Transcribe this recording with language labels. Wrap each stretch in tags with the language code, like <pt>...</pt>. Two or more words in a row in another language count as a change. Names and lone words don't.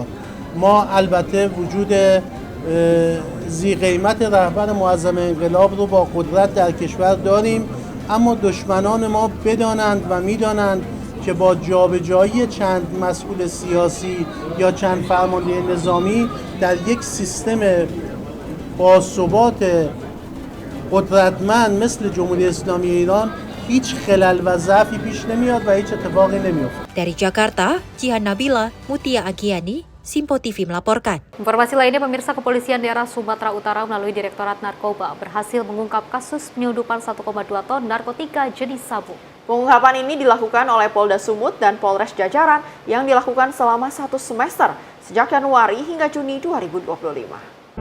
<fa>ما البته وجود ذی قیمت رهبر معظم انقلاب رو با قدرت در کشور داریم، اما دشمنان ما بدانند و میدانند که با جابجایی چند مسئول سیاسی یا چند فرمانده نظامی در یک سیستم باثبات قدرتمند مثل جمهوری اسلامی ایران هیچ خلل و ضعفی پیش نمیاد و هیچ اتفاقی نمیفته.</fa> <id>Dari Jakarta, Jihan Nabila, Mutia Agiani, Simpo TV melaporkan. Informasi lainnya, pemirsa, Kepolisian Daerah Sumatera Utara melalui Direktorat Narkoba berhasil mengungkap kasus penyelundupan 1,2 ton narkotika jenis sabu. Pengungkapan ini dilakukan oleh Polda Sumut dan Polres Jajaran yang dilakukan selama 1 semester sejak Januari hingga Juni 2025.</id>